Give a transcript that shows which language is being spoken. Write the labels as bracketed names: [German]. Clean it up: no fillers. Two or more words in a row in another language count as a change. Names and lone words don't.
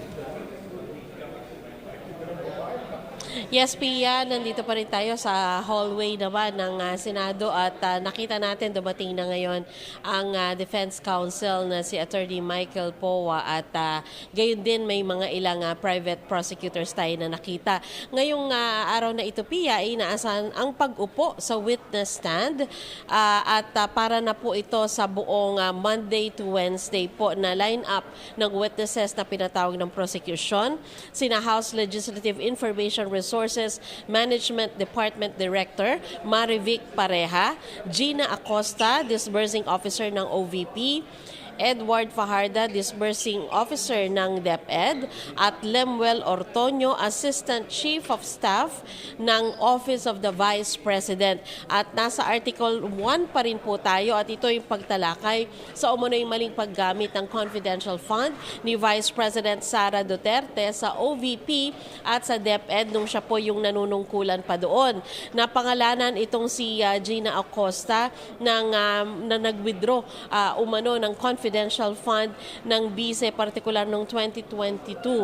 [Filipino] Yes, Pia, nandito pa rin tayo sa hallway naman ng Senado at nakita natin dumating na ngayon ang [English] Defense Counsel [Filipino] na si Attorney Michael Powa at gayon din may mga ilang [English] private prosecutors [Filipino] tayo na nakita. Ngayong araw na ito, Pia, ay inaasahan ang pag-upo sa [English] witness stand [Filipino] at para na po ito sa buong [English] Monday to Wednesday [Filipino] po na line-up ng witnesses na pinatawag ng prosecution. Sina House Legislative Information Resources Management Department Director Marivic Pareha, Gina Acosta, [English] Disbursing Officer [Filipino] ng OVP, Edward Fajarda, [English] Disbursing Officer [Filipino] ng DepEd, at Lemuel Ortonio, [English] Assistant Chief of Staff [Filipino] ng Office of the Vice President. At nasa Article 1 pa rin po tayo at ito yung pagtalakay sa umunoy maling paggamit ng [English] confidential fund [Filipino] ni Vice President Sara Duterte sa OVP at sa DepEd nung siya po yung nanunungkulan pa doon. Napangalanan itong si Gina Acosta na nag-withdraw umano ng [English] confidential fund [Filipino] ng BICE, partikular noong 2022.